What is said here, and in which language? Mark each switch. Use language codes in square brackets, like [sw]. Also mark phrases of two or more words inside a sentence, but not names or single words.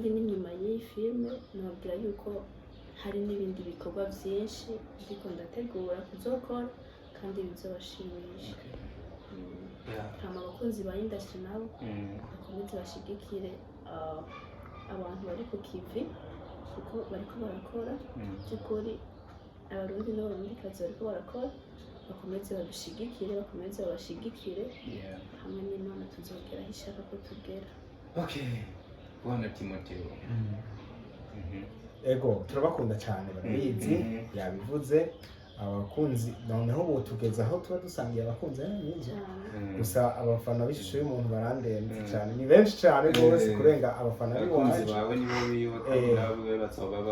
[rn] n'inyuma y'iyi filime nababwira yuko hari n'ibindi bikorwa byinshi ariko ndategura kuzokora kandi bizobashimisha hama abakunzi ba industry nabo bakomeze bashigikire abantu bari ku kivi kuko bariko barakora by'ukuri abarundi n'abarundikazi bariko barakora bakomeze badushigikire bakomeze babashigikire hamwe n'Imana tuzogera aho ishaka ko tugera. Bwana Timotheo ego turabakunda cyane barabizi yabivuze abakunzi noneho ubu tugeze aho tuba dusangiye abakunzi n'ibyo gusa abafana b'ishusho y'umuntu barandenze cyane ni benshi cyane rwose kurenga abafana b'iwacu bawe nibo biyoboka nawe batsoba